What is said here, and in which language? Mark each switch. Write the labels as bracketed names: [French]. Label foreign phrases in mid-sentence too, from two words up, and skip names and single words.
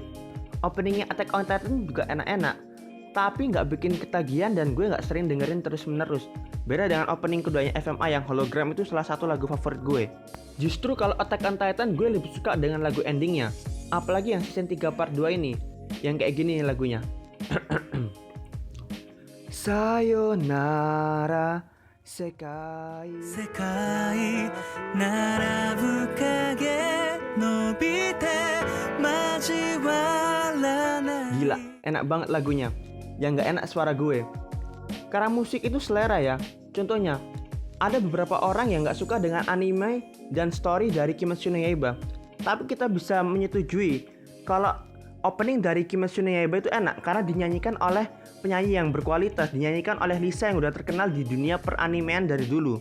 [Indonesian] Openingnya Attack on Titan juga enak-enak, tapi nggak bikin ketagihan dan gue nggak sering dengerin terus-menerus. Beda dengan opening keduanya FMA yang Hologram, itu salah satu lagu favorit gue. Justru kalau Attack on Titan gue lebih suka dengan lagu endingnya. Apalagi yang season 3 part 2 ini, yang kayak gini lagunya. Sayonara Sekai [Japanese] 世界並ぶ影伸びて交わらない [Indonesian] Gila, enak banget lagunya. Yang gak enak suara gue. Karena musik itu selera ya. Contohnya, ada beberapa orang yang gak suka dengan anime dan story dari Kimetsu no Yaiba. Tapi kita bisa menyetujui kalau opening dari Kimetsu no Yaiba itu enak karena dinyanyikan oleh penyanyi yang berkualitas, dinyanyikan oleh Lisa yang udah terkenal di dunia peranimean dari dulu.